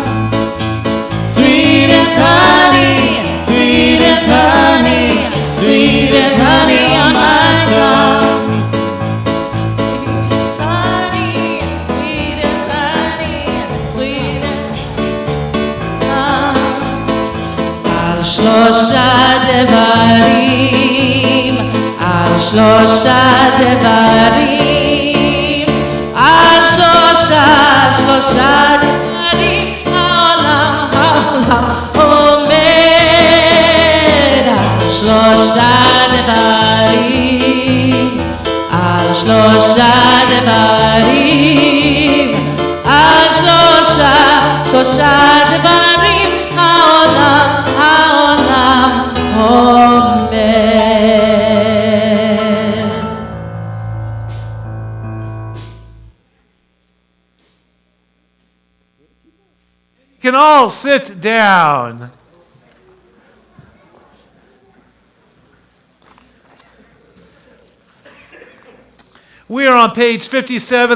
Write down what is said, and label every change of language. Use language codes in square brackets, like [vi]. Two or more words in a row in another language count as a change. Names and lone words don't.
[en] Sweet as honey, sweet as honey, sweet as honey on my tongue. Sweet as honey, sweet as honey, sweet as tongue. [he] על שלושה דברים, על שלושה דברים, על שלושה דברים, העולם עומד. על שלושה דברים, על שלושה דברים, על שלושה דברים, העולם עומד. [en] You can all sit down. We are on page 57.